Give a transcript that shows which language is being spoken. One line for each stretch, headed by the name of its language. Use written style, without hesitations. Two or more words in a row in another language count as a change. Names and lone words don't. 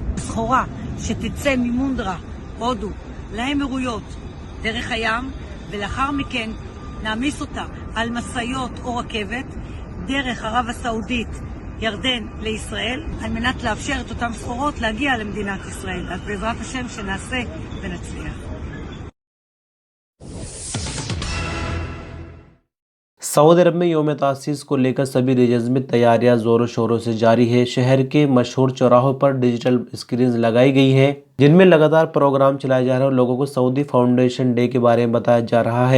Hebrew: סחורה שתצא ממונדרה, הודו, לאמירויות דרך הים, ולאחר מכן נעמיס אותה על מסעיות או רכבת דרך ערב הסעודית, ירדן לישראל, על מנת לאפשר את אותם סחורות להגיע למדינת ישראל. אז בעזרת השם שנעשה ונצליח.
Hindi: सऊदी अरब में यौम तासीस को लेकर सभी रीजन्स में तैयारियां जोरों शोरों से जारी है। शहर के मशहूर चौराहों पर
English: digital screen
Hindi: लगाई गई है जिनमें लगातार प्रोग्राम चलाए जा रहे हैं और लोगों को सऊदी फाउंडेशन डे के बारे में बताया जा रहा है।